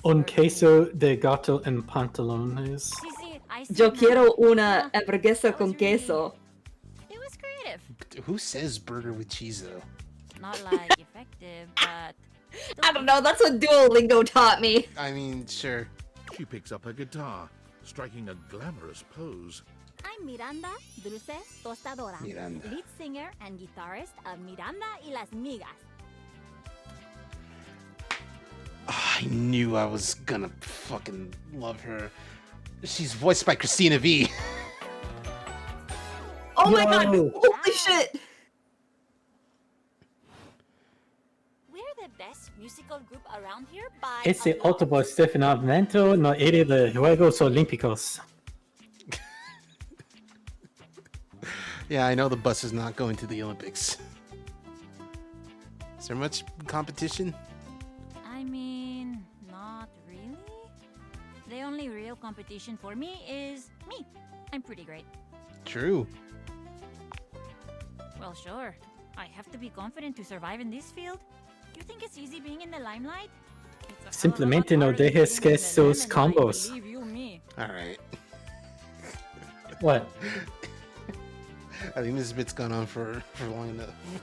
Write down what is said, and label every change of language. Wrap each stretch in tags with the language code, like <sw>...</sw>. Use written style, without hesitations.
<es>Un queso de gato en pantalones. Yo quiero una hamburguesa con queso.</es> <en>It was creative. Who says burger with cheese though? Not like effective, but I don't know, that's what Duolingo taught me. I mean, sure. She picks up her guitar, striking a glamorous pose. I'm Miranda Dulce Tostadora, Miranda. lead singer and guitarist of Miranda y las Migas. I knew I was gonna fucking love her. She's voiced by Christina V. Oh my god, holy shit! We're the best musical group around here by</en> <es>Ese</es> <en>a lot.</en> <es>autobús definitivamente no era de Juegos Olímpicos.</es> <en>Yeah, I know the bus is not going to the Olympics. Is there much competition? I mean, not really. The only real competition for me is me. I'm pretty great. True. Well, sure. I have to be confident to survive in this field. You think it's easy being in the limelight?</en> <es>Simplemente no dejes que esos combos.</es> <en>Believe you me. Alright. What? I think this bit's gone on for long enough.</en>